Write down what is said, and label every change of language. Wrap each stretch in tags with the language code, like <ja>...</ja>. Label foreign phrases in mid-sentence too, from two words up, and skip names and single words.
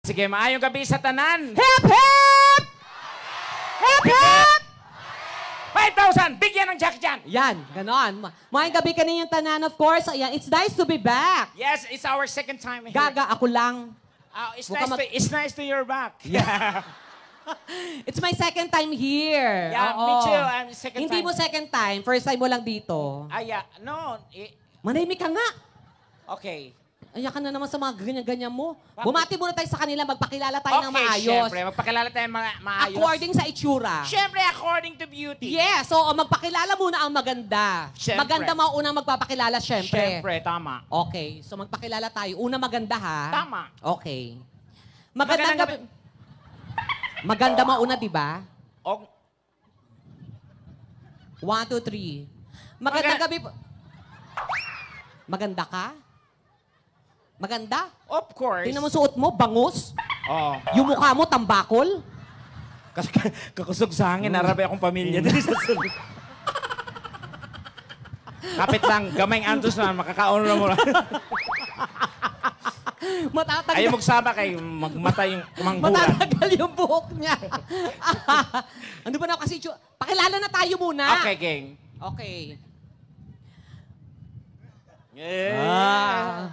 <ceb>Sige, maayong gabi sa tanan.</ceb> <en>Hip, hip! Hip, hip! 5,000!</en> <tl>Bigyan ng Jackie Chan! Yan, ganon.</tl> <ceb>Maayong gabi kaninyong tanan,</ceb> <en>of course. Ayan, it's nice to be back. Yes, it's our second time here.</en> <tl>Gaga, ako lang.</tl> <en>It's nice to you're back. Yeah. It's my second time here. Yeah,</en> <tl>Oo.</tl> <en>me too. I'm second</en> <tl>Hindi</tl> <en>time.</en> <tl>mo</tl> <en>second time.</en> <tl>First time mo lang dito.</tl> <en>Yeah. No.</en> <tl>Manahimik ka nga. Okay. Ayan ka na naman sa mga ganyan-ganyan mo. Bakit? Bumati muna tayo sa kanila. Magpakilala tayo ng Okay, maayos. syempre. Magpakilala tayo maayos. According sa itsura. Syempre,</tl> <en>according to beauty.</en> <tl>Yeah, so magpakilala muna ang maganda. Syempre. Maganda maunang magpapakilala, syempre. Syempre, tama. Okay, so magpakilala tayo. Una maganda, ha? Tama. Okay. Magandang Magandang gabi. Maganda mauna, di ba? O, 1, 2, 3. Magandang gabi po. Maganda ka? Maganda?</tl> <en>of course.</en> <tl>Tingnan mo suot mo, bangus. Oh. Yung mukha mo, tambakol.</tl> <ceb>Kasi kakusog sa hangin, narabi akong pamilya. Dali sa sulod. Kapit lang, gamay antos na, makakaon na mo.</ceb> <tl>Matatanggal.</tl> <ceb>Ayaw magsama kay magmatay yung manghuran.</ceb> <tl>Matatanggal yung buhok niya. Ano ba na kasi? Pakilala na tayo muna.</tl> <en>Okay, gang. Okay. Yeah.</en>